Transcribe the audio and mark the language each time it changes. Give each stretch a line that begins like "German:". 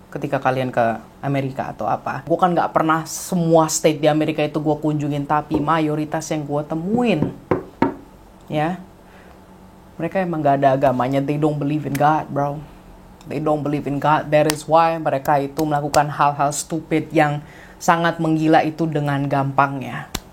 Indonesian: Ketika kalian ke Amerika atau apa, gue kan gak pernah semua state di Amerika itu gue kunjungin, tapi mayoritas yang gue temuin, ya, mereka emang gak ada agamanya.
English: They don't believe in God, bro. They don't believe in God.
Indonesian: That is why mereka itu melakukan hal-hal stupid yang sangat menggila itu dengan gampangnya.